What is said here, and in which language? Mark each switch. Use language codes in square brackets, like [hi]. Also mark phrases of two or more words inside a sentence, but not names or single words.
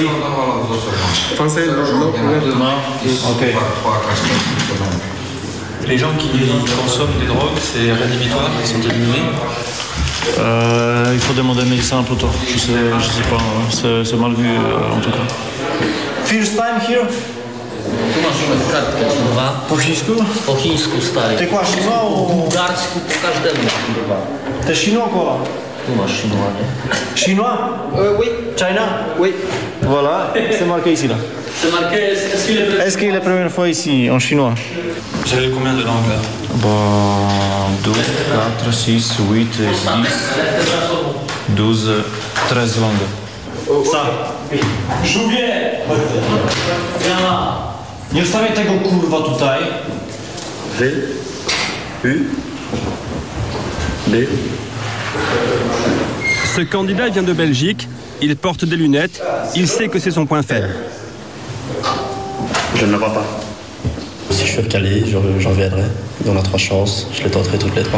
[fr] Français? Non. Ok. Les gens qui consomment des drogues, c'est rédhibitoire, ils sont éliminés. Il faut demander un médecin plutôt. Je sais pas, hein. C'est mal vu en tout cas. [en] First time here? [pl] Tu masz kartkę, kurwa. Po chińsku, stary. [fr] Ty quoi, chinois ou... [pl] Po bułgarsku, po każdemu, kurwa. [fr] T'es chinois quoi? [pl] Tu masz chinois, nie? [fr] Chinois? Oui. China? Oui. Voilà, c'est marqué ici là. C'est marqué, est-ce qu'il est la première fois ici, en chinois? Vous avez combien de langues là? 2, 4, 6, 8, 10, 12, 13 langues. Ça. [pl] Żółwie! Nie wstawiaj tego kurwa tutaj. V, U, B. [fr] Ce candidat vient de Belgique, il porte des lunettes, il sait que c'est son point faible. Je ne la vois pas. Si je suis recalé, j'en viendrai. On a 3 chances, je les tenterai toutes les 3.